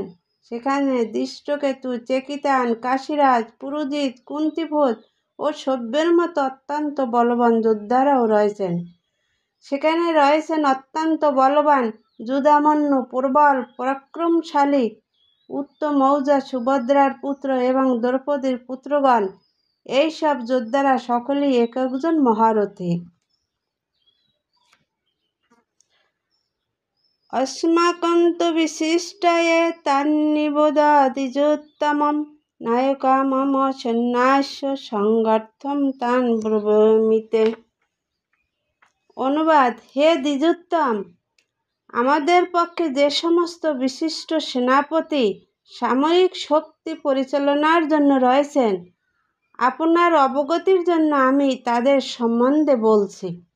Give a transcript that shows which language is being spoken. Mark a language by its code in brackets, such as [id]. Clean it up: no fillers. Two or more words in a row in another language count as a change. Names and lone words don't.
[bn] সেখানে দৃষ্টকেতু, চেকিতান, কাশীরাজ, পুরুজিৎ, কুন্তিভোজ ও সব্যের মতো অত্যন্ত বলবান যোদ্ধারাও রয়েছেন। সেখানে রয়েছেন অত্যন্ত বলবান যুধামন্যু, প্রবল পরাক্রমশালী উত্তমৌজা, সুভদ্রার পুত্র এবং দ্রৌপদীর পুত্রগণ। এই সব যোদ্ধারা সকলেই এক একজন মহারথী। [sa] अस्माकं तु विशिष्टाये तन्निबोधद्विजोत्तमं नायका मम सन्न्यास्य संगर्थम तान ब्रवीमिते। [bn] অনুবাদ: হে দ্বিজোত্তম, আমাদের পক্ষে যে সমস্ত বিশিষ্ট সেনাপতি সামরিক শক্তি পরিচালনার জন্য রয়েছেন, আপনার অবগতির জন্য আমি তাদের সম্বন্ধে বলছি।